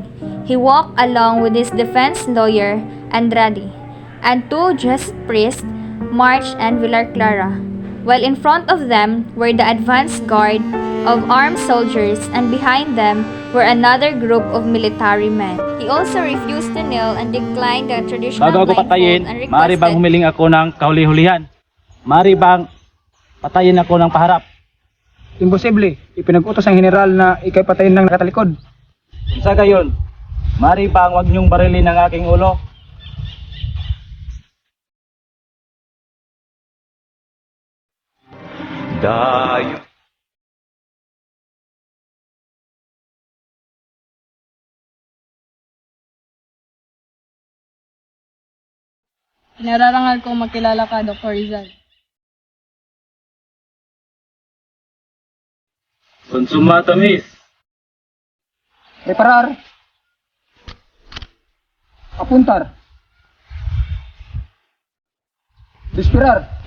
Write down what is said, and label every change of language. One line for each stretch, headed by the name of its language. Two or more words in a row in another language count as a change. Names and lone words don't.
English: He walked along with his defense lawyer, Andrade, and 2 just priests, March and Villar Clara, while in front of them were the advance guard of armed soldiers, and behind them were another group of military men. He also refused to kneel and declined the traditional
Filipino: Bago ako patayin,
English: blindfold and
Filipino: maaari bang
English: requested
Filipino: humiling ako ng kahuli-hulihan? Maaari bang patayin ako ng paharap? Imposible. Ipinag-utos ang general na ikay patayin ng nakatalikod. Sa gayon, maaari bang wag niyong barilin ang aking ulo? Dayo. Nararangal kong makilala ka, Dr. Rizal. Konsumata, miss.
Spanish: Preparar. Apuntar. Respirar.